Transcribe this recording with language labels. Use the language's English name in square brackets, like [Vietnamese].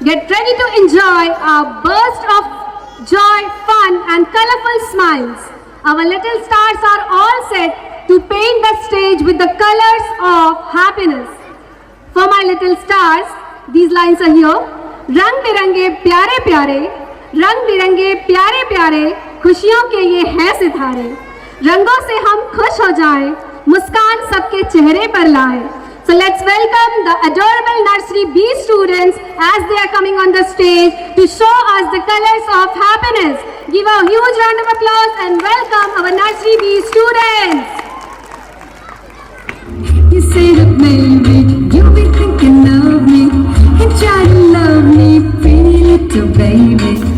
[English] ready to enjoy our burst of joy, fun and colorful smiles. Our little stars are all set to paint the stage with the colors of happiness. For my little stars, these lines are here. [Hindi] रंग बिरंगे प्यारे प्यारे, रंग बिरंगे प्यारे प्यारे, खुशियों के ये हैं सितारे, रंगों से हम खुश हो जाएं, मुस्कान सबके चेहरे पर लाएं. [English] So let's welcome the adorable Nursery B students as they are coming on the stage to show us the colors of happiness. Give a huge round of applause and welcome our Nursery B students. You say that maybe you'll be thinking of me and try to love me, pretty little baby.